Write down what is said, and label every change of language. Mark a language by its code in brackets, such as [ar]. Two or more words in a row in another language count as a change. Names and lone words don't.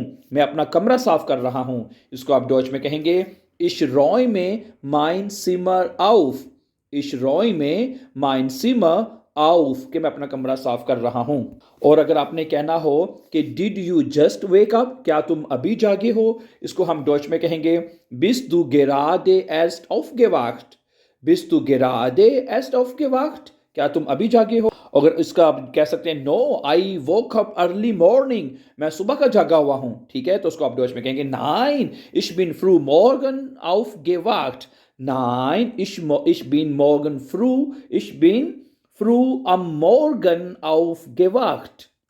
[hi] मैं अपना कमरा साफ कर रहा हूं। इसको आप डॉच में कहेंगे [de] Ich räume mein Zimmer auf. Ich räume mein Zimmer auf [hi] कि मैं अपना कमरा साफ कर रहा हूं। और अगर आपने कहना हो कि [en] did you just wake up, [hi] क्या तुम अभी जागे हो, इसको हम डॉच में कहेंगे [de] Bist du gerade erst aufgewacht. Bist du gerade erst aufgewacht, [hi] क्या तुम अभी जागे हो। अगर इसका आप कह सकते हैं [en] no I woke up early morning, [hi] मैं सुबह का जागा हुआ हूं। ठीक है। तो उसको आप डॉच में कहेंगे [de] Nein ich bin früh morgen aufgewacht. नाइन ich bin morgen früh, ich bin früh am Morgen aufgewacht।